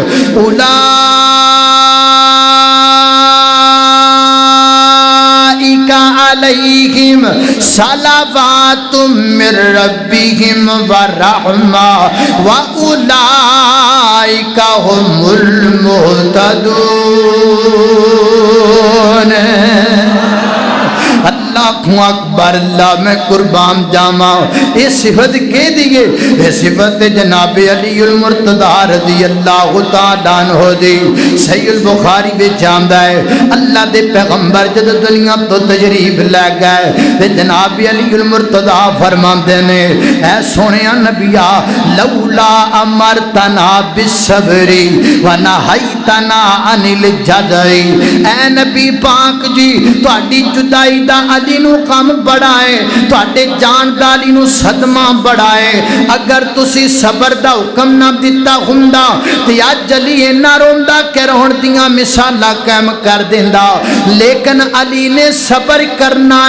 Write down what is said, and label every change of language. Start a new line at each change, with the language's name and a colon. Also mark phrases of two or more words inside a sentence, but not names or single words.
Arabic: أولئك عليهم صلوات من ربهم ورحمة وأولئك هم المهتدون. الله أكبر,
Punjabi: اللہ میں قربان جاما. یہ صفت کے دیے، یہ صفت جناب علی المرتضیٰ
Arabic: رضي الله تعالى عنه
Punjabi: دی. صحیح بخاری وچ آندا ہے اللہ دے پیغمبر جد دنیا تو تشریف لے گئے تے جناب علی المرتضیٰ فرماندے نے، اے سوہنیا نبیا
Arabic: لولا أمرتنا بالصبر ونهيتنا عن الجزع.
Punjabi: اے نبی پاک جی تہاڈی جدائی دا علی نوں کم بڑا ہے، تہاڈے جان دا علی نوں صدمہ بڑا ہے. اگر تسی صبر دا حکم نہ دتا ہوندا تے اج علی اِنّا روندا کہ رون دیاں مثالاں قائم کر دیندا، لیکن علی نے صبر کرنا ہے.